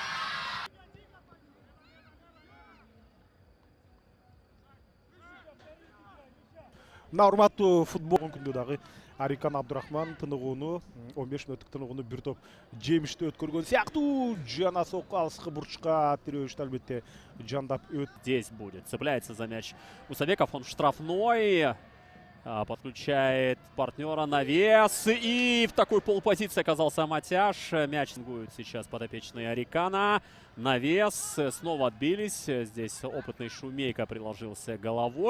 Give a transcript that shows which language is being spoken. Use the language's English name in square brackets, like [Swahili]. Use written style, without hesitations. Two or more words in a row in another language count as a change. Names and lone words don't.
[Kyrgyz] Урматтуу футбол күндө дагы Арикан Абдурахман тыныгууну 15 мүнөттүк тыныгууну бир топ жемиштүү өткөргөн сыяктуу. Жана сокку алыскы бурчка тирөөштү албетте жандап өт. [Russian] Здесь будет. Цепляется за мяч Усабеков, он в штрафной. Подключает партнера, навес. И в такой полупозиции оказался Матяш. Мяч будет сейчас подопечный Арикана. Навес. Снова отбились. Здесь опытный Шумейка приложился головой.